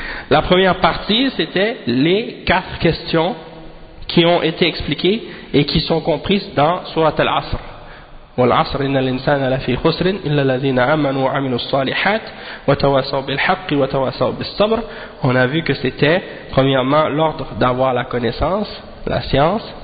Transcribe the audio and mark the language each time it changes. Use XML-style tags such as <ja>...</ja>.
<fr>La première partie, c'était les quatre questions qui ont été expliquées et qui sont comprises dans Surat al-Asr.</fr> <ar>والعصر إن الإنسان لفي خسر إلا الذين آمنوا وعملوا الصالحات وتواصوا بالحق وتواصوا بالصبر.</ar> <fr>On a vu que c'était premièrement l'ordre d'avoir la connaissance, la science.</fr>